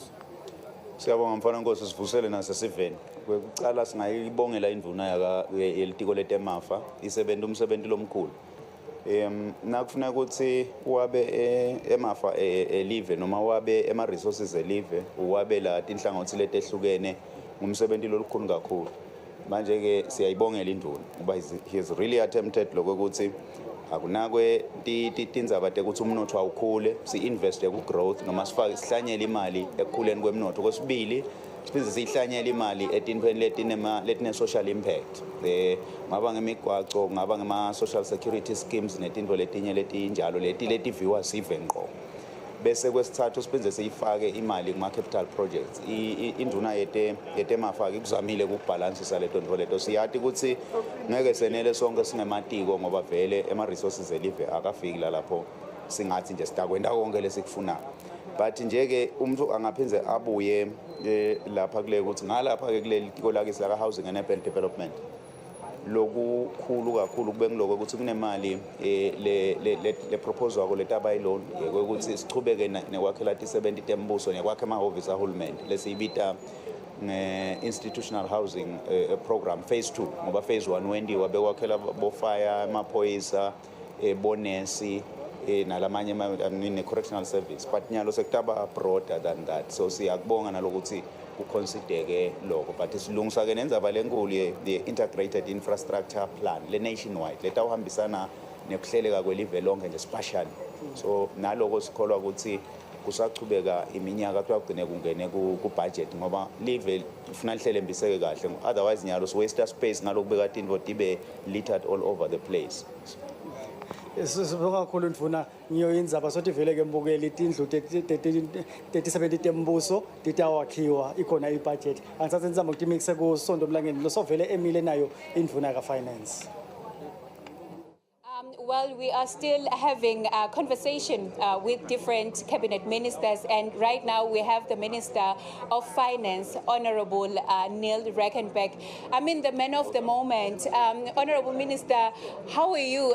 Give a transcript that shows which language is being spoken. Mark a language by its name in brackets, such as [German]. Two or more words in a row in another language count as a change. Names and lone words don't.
[Swati] Siyabonga mfana Nkosi sivusele nasesiveni kwekucala singayibongela indvuna yelitiko letemafa isebenta umsebenzi lomkhulu nakufuna ukuthi wabe emafa elive noma wabe ema resources elive wabe la tinhlangothi letehlukene ngumsebenzi lolukhulu kakhulu manje ke siyayibongela indvuna kuba [English] he is really attempted [Swati] lokho ukuthi akunakwe tindzaba tekuthi umnotho awukhule si-investe ku-growth noma sifake sihlanyele imali ekukhuleni kwemnotho kwesibili siphinde sihlanyele imali etintweni letine- [English] social impact [Swati] ngaba ngemigwaco ngaba ngema- [English] social security schemes [Swati] netintfo letinye letinjalo letiviwa sive ngqo bese kwesithathu siphinde siyifake imali kuma- [English] capital projects [Swati] induna yetemafa ikuzamile ukubhalansisa leto ntfo leto siyati ukuthi ngeke senele sonke singematiko ngoba vele ema-resources elive akafiki lapho singathi nje sitakwenda konke lesikufunayo but nje-ke umuntu angaphinde abuye lapha kule ukuthi ngalapha-ke kuleli tiko lakisi laka- [English] housing and urban development [Swati] lokukhulu kakhulu kube ngiloko ukuthi kunemali le proposal wako letaba loan ukuthi sichubeke nekwakhela ti-70 tembuso nekwakha amahhovisi ahulumende lesiyibita [English] institutional housing program phase 2 [Swati] ngoba phase 1 wendiwa bekwakhela bofire amaphoyisa bonesi nalamanye ne- [English] correctional service but [Swati] nyalo sekutaba [English] broader than that so [Swati] siyakubonga nalokuthi kuconsider lokho but silungisa ke nenzaba lenkulu ye- [English] integrated infrastructure plan [Swati] le-nationwide letawuhambisana nekuhleleka kwelive lonke nje spatially so naloko sikholwa ukuthi kusachubeka iminyaka kugcine kungene ku-budget ngoba live ufuna lihlele mbiseke kahle otherwise nyalo si- [English] waste space [Swati] ngalokubeka tintfo tibe [English] littered all over the place [Swati] Sibonga kakhulu ndvuna ngiyo indzaba sothi vele ke mbukeli itindlu 37 tembuso titawakhiwa ikhona ibudget angisathe nizama ukuthi mixe kusonto mlangeni lo sovele emile nayo indvuna ka finance [English] Well, we are still having a conversation with different cabinet ministers, and right now we have the Minister of Finance, Honorable Neil Reckenbeck. I mean, the man of the moment. Honorable Minister, how are you?